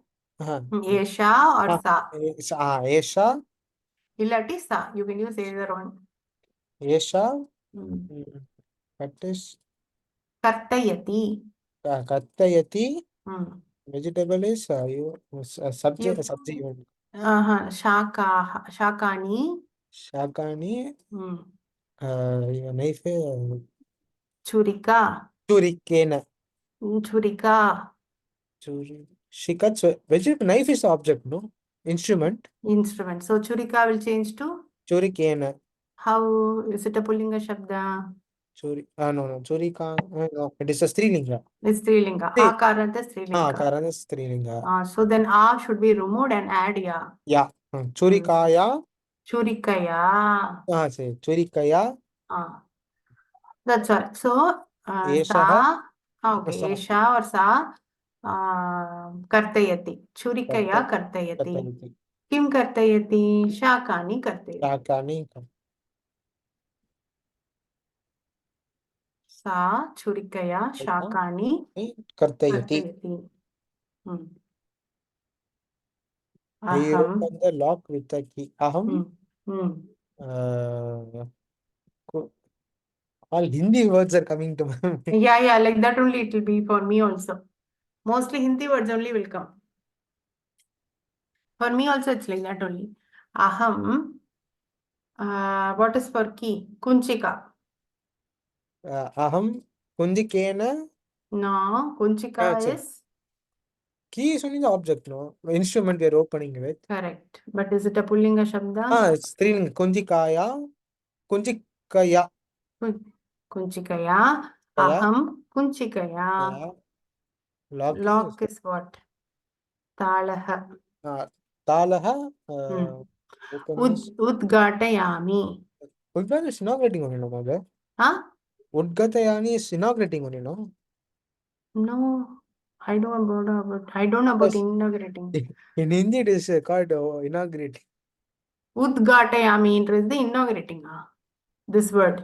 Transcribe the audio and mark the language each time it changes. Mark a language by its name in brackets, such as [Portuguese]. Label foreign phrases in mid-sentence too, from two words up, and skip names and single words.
[English] or Sa. [Sanskrit] Esha. Illati Sa. [English] You can use either one. Esha. Cut is [Sanskrit] Kartayati. Kattayati. Hmm. [English] Vegetable is subject, subject. [Sanskrit] Shakani. Shakani. Hmm. [English] Knife. [Sanskrit] Churika. Churikena. Churika. Shikats. [English] Vegetable knife is the object, no? Instrument. Instrument. So churika will change to [Sanskrit] Churikena. [English] how? Is it a [Sanskrit] Pullinga Shabda? [English] No. Churika. No, it is a Strilinga. It's Strilinga. [Sanskrit] Akaranta Strilinga. [English] Karan is Strilinga. So then A should be removed and add ya. [Sanskrit] Yeah. Churikaya. Churikaya. [English] Say Churikaya. That's all. So [Sanskrit] Eshaha. sa. Okay. Esha or sa. Kartayati. Churikaya kartayati. Kattayati. Kim kartayati? Shakani kartayati. Shakani. Sa churikaya shakani Kartayati. kartayati. [English] We [Sanskrit] Aham. [English] open the lock with the key. [Sanskrit] Aham. [English] All Hindi words are coming to me. Yeah, like that only it will be for me also. Mostly Hindi words only will come. For me also it's like that only. Aham. What is for key? [Sanskrit] Kunchika. Aham. Kunjikena. [English] No, Kunchika is key is only the object, no? Instrument we are opening with. correct. But is it a [Sanskrit] Pullinga Shabda? It's Strilinga. Kunjikaya. Kunjikaya. Kunchikaya. Aham Kunchikaya. [English] Lock is what? [Sanskrit] Talaha. Talaha. Udgatayami. [English] Udgata is inaugurating only, no, mother? Huh? Udgatayani is inaugurating only, no? No, I don't know about inaugurating. In Hindi it is called inaugurating. Udgatayami is the inaugurating. This word.